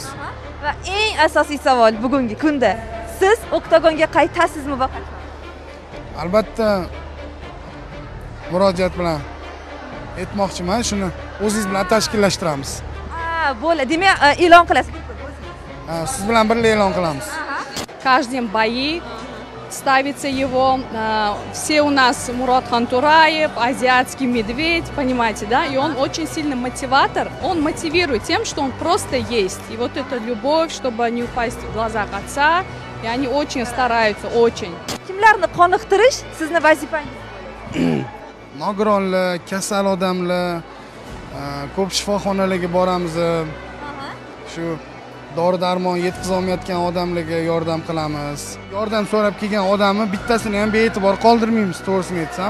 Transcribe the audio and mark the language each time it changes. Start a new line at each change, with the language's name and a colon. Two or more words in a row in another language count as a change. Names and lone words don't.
Uzbek: Va eng asosiy savol bugungi kunda siz oktagonga qaytasizmi va qachon? Albatta murojaat bilan aytmoqchiman, shuni o'zingiz bilan tashkillashtiramiz. Bo'ladi. Demak, e'lon qilasiz. Siz bilan birga e'lon qilamiz.
Russian: Каждый день бои, ставится его, все у нас Murodxon To'rayev, азиатский медведь, понимаете, да? И он очень сильный мотиватор, он мотивирует тем, что он просто есть. И вот эта любовь, чтобы не упасть в глазах отца, и они очень стараются, очень.
Uzbek: Kimlarni qoniqtirish sizni vazifangiz? Nogironlar, kasal odamlar, ko'p shifoxonalarga boramiz. Shu dori-darmon yetkiza olmayotgan odamlarga yordam qilamiz. Yordam so'rab kelgan odamni bittasini ham bee'tibor qoldirmaymiz, to'g'risini aytsam.